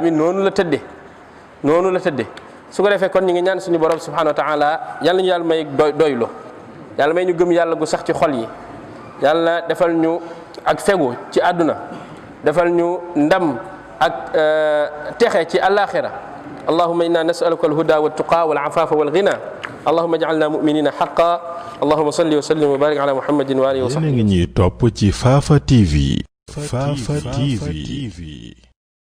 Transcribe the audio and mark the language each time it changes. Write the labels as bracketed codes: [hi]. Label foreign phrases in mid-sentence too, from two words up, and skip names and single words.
[wo] yi noonu la tëdde su ko defee kon ñi ngi ñaan suñu borom [ar] سبحانه وتعالى [wo] yàlla ñu yàlla may doylu yàlla may ñu gëm yàlla gu sax ci xol yi yàlla defal ñu ak fegu ci àdduna defal ñu ndam ak texe ci àllaaxira [ar] اللهم إنا نسألك الهدى والتقى والعفاف والغنى اللهم اجعلنا مؤمنين حقا اللهم صل وسلم وبارك على محمد وعلى آله وصحبه. [wo] Yéen a ngi ñuy topp ci Fafa TV.